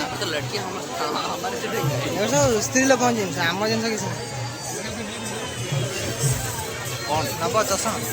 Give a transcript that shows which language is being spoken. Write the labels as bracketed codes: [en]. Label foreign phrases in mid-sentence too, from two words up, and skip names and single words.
[hi] तो लड़की हमारे से [or] ଏ ସବୁ ସ୍ତ୍ରୀ ଲୋକଙ୍କ ଜିନିଷ ଆମ ଜିନିଷ କିଛି ନାହିଁ [hi] कौन [or] ନବ ଚଷମା